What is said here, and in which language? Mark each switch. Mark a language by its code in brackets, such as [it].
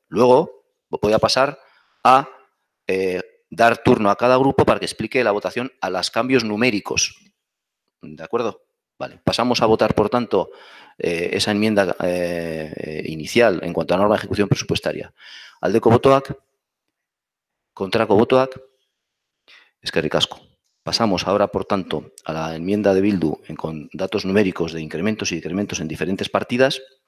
[es] Luego voy a pasar a dar turno a cada grupo para que explique la votación a los cambios numéricos. ¿De acuerdo? Vale. Pasamos a votar, por tanto, esa enmienda inicial en cuanto a norma de ejecución presupuestaria. [eu] Aldeko botoak, kontrako botoak, eskerrik asko. [es] Pasamos ahora, por tanto, a la enmienda de Bildu con datos numéricos de incrementos y decrementos en diferentes partidas.